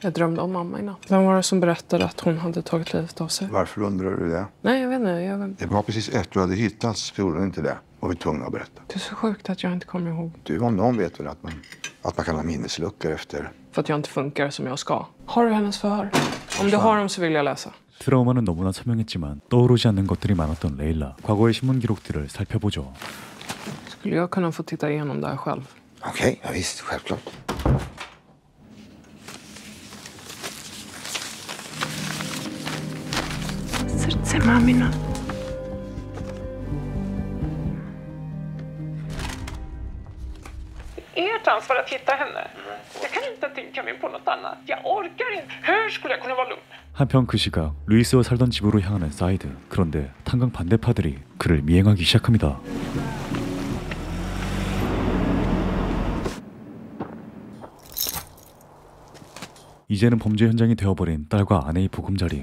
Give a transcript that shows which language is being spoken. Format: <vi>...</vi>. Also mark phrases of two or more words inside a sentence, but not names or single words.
<sv>Jag drömde om mamma innan. Vem var det som berättade att hon hade tagit livet av sig? Varför undrar du det? Nej, jag vet inte. Det var precis ett du hade hittats, för gjorde inte det. Och vi är tvungna att berätta. Det är så sjukt att jag inte kommer ihåg. Du om någon vet väl att man kan ha minnesluckor efter... För att jag inte funkar som jag ska. Har du hennes förhör? Om du har dem så vill jag läsa.</sv> <ko>트라우마는 너무나 선명했지만 떠오르지 않는 것들이 많았던 레일라. 과거의 신문 기록들을 살펴보죠.</ko> <sv>Skulle jag kunna få titta igenom där själv? Okej, ja, visst, självklart. Serce mamina. Ert ansvar att hitta henne. Jag kan inte tänka mig på något annat. Jag orkar inte. Hur skulle jag kunna vara lugn?</sv> <ko>한편 그 시각 루이스와 살던 집으로 향하는 사이드. 그런데 탄광 반대파들이 그를 미행하기 시작합니다. 이제는 범죄 현장이 되어버린 딸과 아내의 보금자리.</ko>